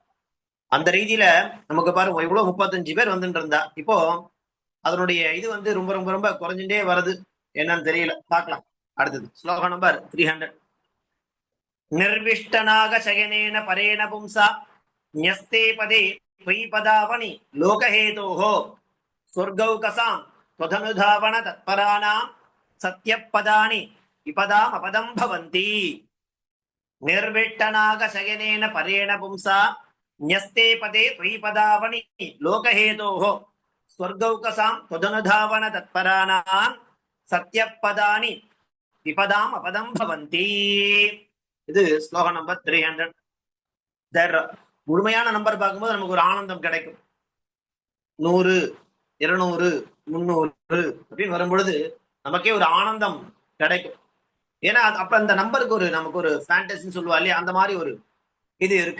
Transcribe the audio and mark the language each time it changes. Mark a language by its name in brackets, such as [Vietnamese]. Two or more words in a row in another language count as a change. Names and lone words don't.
[Tamil] அந்த ரீதியில நமக்கு பாருங்க இவ்வளவு 35 பேர் வந்துட்டு இருந்தா, இப்போ அதனுடைய இது ரொம்ப ரொம்ப ரொம்ப குறைஞ்சுட்டே வருது. என்னன்னு தெரியல, பார்க்கலாம். அடுத்தது ஸ்லோகம் நம்பர் 300. [Sanskrit] निर्विष्टनाग शयनेन परेण पुंसा न्यस्ते पदे त्वयि पदावनि लोकहेतोः स्वर्गौकसां त्वदनुधावන तत्पराणां सत्यपदानि विपदाम् अपदं भवन्ति. निर्विट्टनाग शयनेन परेण पुंसा न्यस्ते पदे त्वयि पदावनि लोकहेतोः स्वर्गौकसां त्वदनुधावन तत्पराणां सत्यपदानि विपदाम् अपदं भवन्ति. [Tamil] இது ஸ்லோகம் நம்பர் 300. முழுமையான நம்பர் பார்க்கும்போது நமக்கு ஒரு ஆனந்தம் கிடைக்கும். 100, 200, 300 அப்படின்னு வரும்பொழுது நமக்கே ஒரு ஆனந்தம் கிடைக்கும். ஏன்னா அப்ப அந்த நம்பருக்கு ஒரு நமக்கு ஒரு ஃபேண்டசின்னு சொல்லுவா இல்லையா, அந்த மாதிரி ஒரு இது இருக்கு.